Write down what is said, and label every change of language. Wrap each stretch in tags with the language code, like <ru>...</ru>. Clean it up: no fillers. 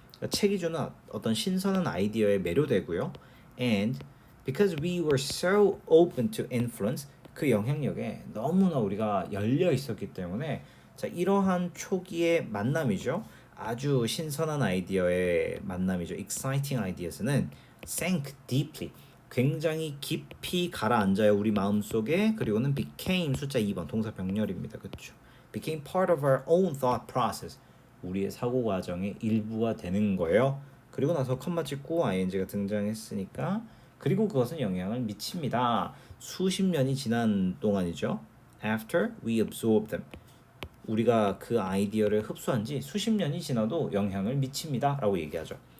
<ko>그러니까 책이 주는 어떤 신선한 아이디어에 매료되고요.</ko> <en>And because we were so open to influence,</en> <ko>그 영향력에 너무나 우리가 열려 있었기 때문에 자, 이러한 초기의 만남이죠. 아주 신선한 아이디어의 만남이죠.</ko> <en>exciting ideas는 sank deeply.</en> <ko>굉장히 깊이 가라앉아요. 우리 마음속에. 그리고는 became 숫자 2번 동사 병렬입니다. 그렇죠?</ko> <en>became part of our own thought process.</en> <ko>우리의 사고 과정의 일부가 되는 거예요. 그리고 나서 컴마 찍고 ing가 등장했으니까 그리고 그것은 영향을 미칩니다. 수십 년이 지난 동안이죠.</ko> <en>After we absorb them.</en> <ko>우리가 그 아이디어를 흡수한 지 수십 년이 지나도 영향을 미칩니다. 라고 얘기하죠.</ko>